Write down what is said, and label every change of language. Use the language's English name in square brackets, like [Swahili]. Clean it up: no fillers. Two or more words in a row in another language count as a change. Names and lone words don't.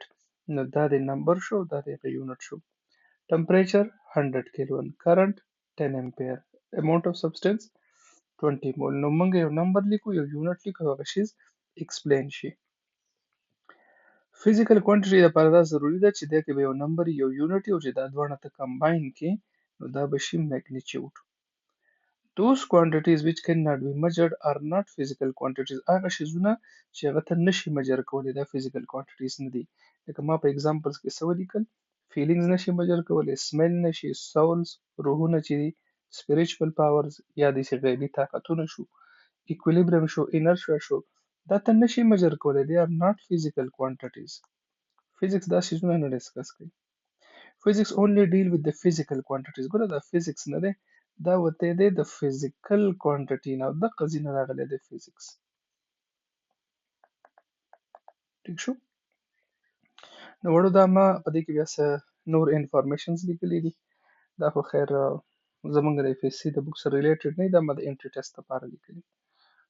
[Pashto] نو دا د نمبر شو، دا د یونټ شو. ټمپریچر 100 کیلوین، کرنٹ 10 امپیر، [English] amount of substance [Pashto] 20 مول. نو موږ یو نمبر لیکو، یو یونټ لیکو، هغه شیز ایکسپلین شي. [English] physical quantity [Pashto] لپاره دا ضروری ده چې دا کې به یو نمبر یو یونټ او چې دا دواړه ته کمباین کې نو دا به شي میګنیچیوډ. [English] Those quantities which cannot be measured are not physical quantities. [Pashto] هغه شیزونه چې هغه ته نشي میجر کولی دا [English] physical quantities [Pashto] نه دي. لکه ما په ایگزامپلز کې څه ولیکل؟ فیلینګز نشي میجر کولی، سمیل نشي، سولز روحونه چې دي، [English] spiritual powers [Pashto] یا داسې غیبي طاقتونه شو، ایکویلیبریم شو، انرشیا شو، دا ته نشي میجر کولی. [English] they are not physical quantities. [Pashto] فزیکس دا شیزونه نه ډسکس کوي. [English] Physics only deal with the physical quantities. [Pashto] ګوره دا فزیکس نه دی، دا وته دی د [English] physical quantity [Pashto] نه، د قضینه راغلی د فزیکس. ټیک شو. نو وړو دا ما په دې کې بیا څه نور انفارمیشنز لیکلي دي. دا خو خیر زمونږ د F.Sc د بوک سره ریلیټډ نه دي، دا ما د [English] entry test [Pashto] لپاره لیکلي.